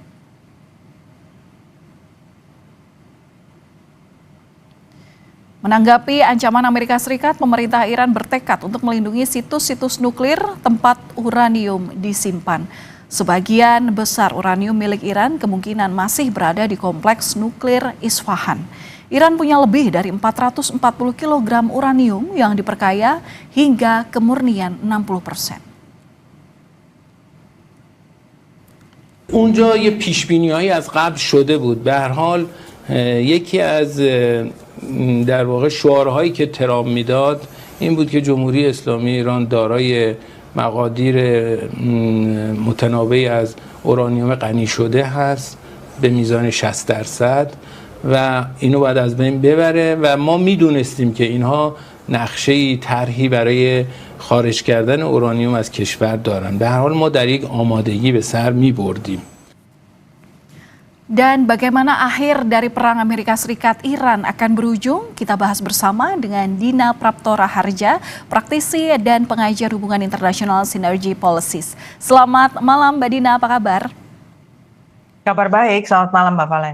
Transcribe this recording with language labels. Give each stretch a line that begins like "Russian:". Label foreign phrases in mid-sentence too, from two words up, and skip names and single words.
Indonesian: Menanggapi ancaman Amerika Serikat, pemerintah Iran bertekad untuk melindungi situs-situs nuklir tempat uranium disimpan. Sebagian besar uranium milik Iran kemungkinan masih berada di kompleks nuklir Isfahan. Iran punya lebih dari 440 kg uranium yang diperkaya hingga kemurnian 60%.
Persian: اونجا یه پیشبینی‌هایی از قبل شده بود. به هر حال یکی از در واقع شعارهایی که ترامپ میداد این بود که جمهوری اسلامی ایران دارای مقادیر متنوعی از اورانیوم غنی شده هست به میزان 60% و اینو باید از بین ببره و ما میدونستیم که اینها نقشه‌ای طرحی برای خارج کردن اورانیوم از کشور دارن. به هر حال ما در یک آمادگی به سر می‌بردیم.
Indonesian: Dan bagaimana akhir dari perang Amerika Serikat-Iran akan berujung? Kita bahas bersama dengan Dina Praptora Harja, praktisi dan pengajar hubungan internasional Synergy Policies. Selamat malam Mbak Dina, apa kabar? Kabar baik, selamat malam Mbak Valen.